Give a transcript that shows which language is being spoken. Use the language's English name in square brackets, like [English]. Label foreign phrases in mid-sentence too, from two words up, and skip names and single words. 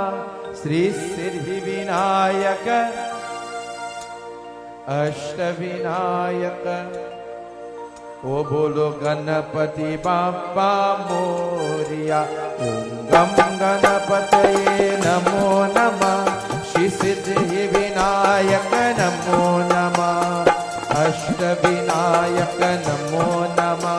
[Sanskrit] श्री सिद्धि विनायक अष्टविनायक. [Marathi] ओ बोलो गणपति बाप्पा मोरिया. [Sanskrit] ओम गम गणपतये नमो नमः. श्री सिद्धि विनायक नमो नमः. अष्टविनायक नमो नमः.